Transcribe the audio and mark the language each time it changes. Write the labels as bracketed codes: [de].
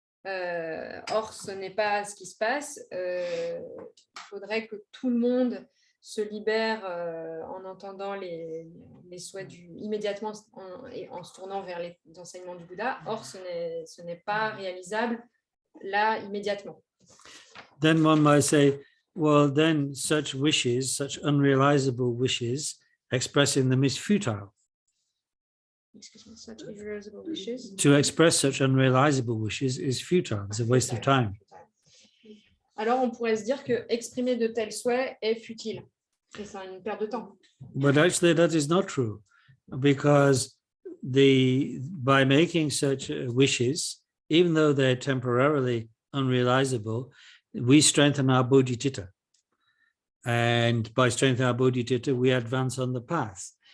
[fr] Or, ce n'est pas ce qui se passe. Il faudrait que tout le monde se libère en entendant les souhaits immédiatement en se tournant vers les enseignements du Bouddha. Or, ce n'est pas réalisable là immédiatement. [en] Then one might say, well, then such wishes, such unrealizable wishes, expressing them is futile. Excuse me, such irrealizable wishes. To express such unrealizable wishes is futile. It's a waste of time. [fr] Alors, on pourrait se dire que exprimer de tels souhaits est futile. Et c'est une perte de temps. [en] But actually, that is not true, because by making such wishes, even though they're temporarily unrealizable, we strengthen our bodhicitta. And by strengthening our bodhicitta, we advance on the path.